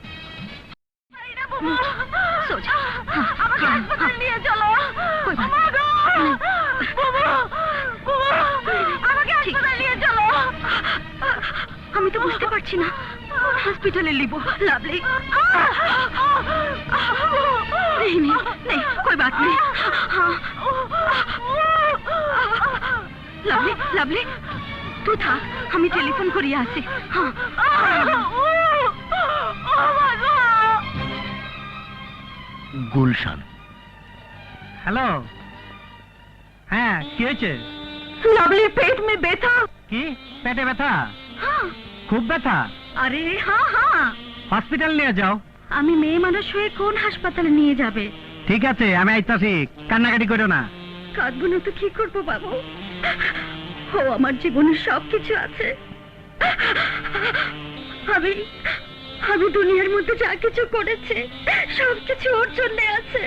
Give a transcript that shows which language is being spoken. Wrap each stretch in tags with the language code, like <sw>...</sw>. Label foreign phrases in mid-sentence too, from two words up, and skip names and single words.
<bn>সোজা আমাকে হাসপাতাল নিয়ে চলো। আমাকে হাসপাতাল নিয়ে চলো। আমি তো বুঝতে পারছি না, হসপিটালে লিবো।</bn> <hi>লাভলি नहीं नहीं नहीं, कोई बात नहीं। हाँ लवली लवली तू था, हमें टेलीफोन करिए आसे। हाँ</hi> <bn>গুলশান। হ্যালো, হ্যাঁ কি হয়েছে?</bn> <hi>लवली पेट में ব্যথা।</hi> <bn>কি পেটে ব্যথা?</bn> <hi>हाँ</hi> <bn>খুব ব্যথা?</bn> <hi>अरे हाँ हाँ,</hi> <bn>হসপিটাল নিয়ে যাও। আমি মেয়ে মানুষ হয়ে কোন হাসপাতালে নিয়ে যাবে? ঠিক আছে, আমি আইতাছি, কান্নাকাটি করো না। কাঁদবো না তো কি করবো বাবু? ও আমার জীবনের সবকিছু আছে। আমি আমি দুনিয়ার মধ্যে যা কিছু করেছে সবকিছু ওর জন্য আছে।</bn>